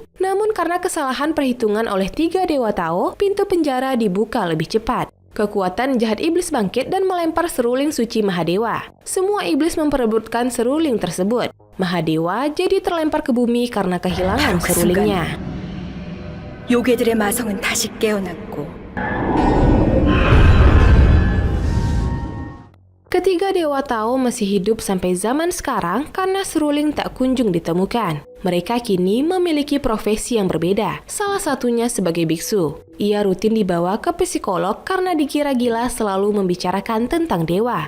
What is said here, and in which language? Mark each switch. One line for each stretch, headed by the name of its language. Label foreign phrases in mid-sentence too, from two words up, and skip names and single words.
Indonesian: Namun karena kesalahan perhitungan oleh 3 dewa Tao, pintu penjara dibuka lebih cepat. Kekuatan jahat iblis bangkit dan melempar seruling suci Mahadewa. Semua iblis memperebutkan seruling tersebut. Mahadewa jadi terlempar ke bumi karena kehilangan serulingnya.
Korean: 요괴들의 마성은 다시 깨어났고
Indonesian: Ketiga dewa Tao masih hidup sampai zaman sekarang karena seruling tak kunjung ditemukan. Mereka kini memiliki profesi yang berbeda, salah satunya sebagai biksu. Ia rutin dibawa ke psikolog karena dikira gila selalu membicarakan tentang dewa.